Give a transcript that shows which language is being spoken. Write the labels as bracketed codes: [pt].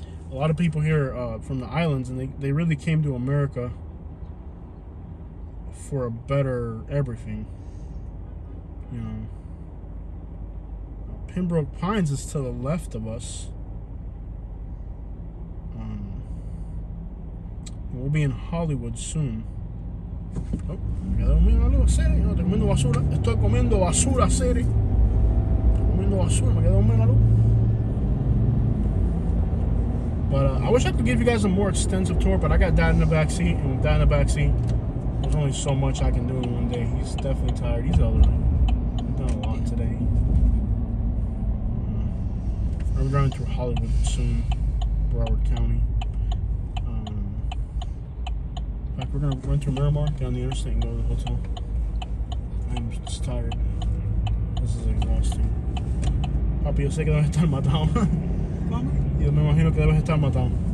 [en] A lot of people here from the islands, and they really came to America for a better everything. You know, Pembroke Pines is to the left of us. We'll be in Hollywood soon. [es] Oh, me quedé comiendo algo serio. No, estoy comiendo basura. Estoy comiendo basura serio. Estoy comiendo basura. Me quedé comiendo algo. [en] But I wish I could give you guys a more extensive tour, but I got Dad in the back seat, and with Dad in the back seat, there's only so much I can do in one day. He's definitely tired. He's elderly. He's done a lot today. I'm driving through Hollywood soon, Broward County. In fact, we're gonna run through Miramar, get on the interstate, and go to the hotel. I'm just tired. This is exhausting. [es] Papi, yo sé que debes estar matado. ¿Cómo? Yo me imagino que debes estar matado.